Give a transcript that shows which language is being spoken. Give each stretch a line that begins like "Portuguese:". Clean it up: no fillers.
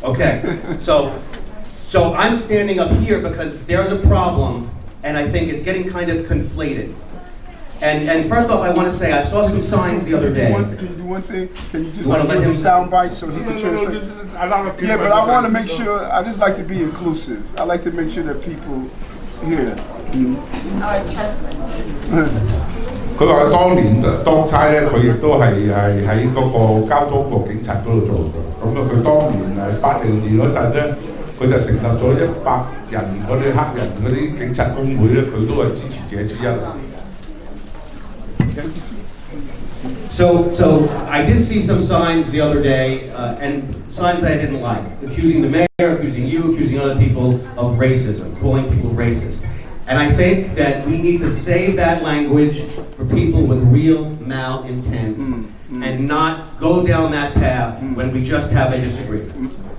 English: Okay, so I'm standing up here because there's a problem, and I think it's getting kind of conflated. And first off, I want to say I saw some signs the other day. Can you do one thing? Can you just give him a sound bite so he can translate? Yeah, but I want to make sure. I just like to be inclusive. I like to make sure that people hear. Our testament.
Cantonese: 佢話當年當差咧，佢亦都係喺嗰個交通局警察嗰度做嘅。咁啊，佢當年80年嗰陣咧，佢就成立咗100人嗰啲黑人嗰啲警察工會咧，佢都係支持者之一。
English: So I did see some signs the other day, and signs that I didn't like, accusing the mayor, accusing you, accusing other people of racism, calling people racist. And I think that we need to save that language for people with real malintent and not go down that path when we just have a disagreement.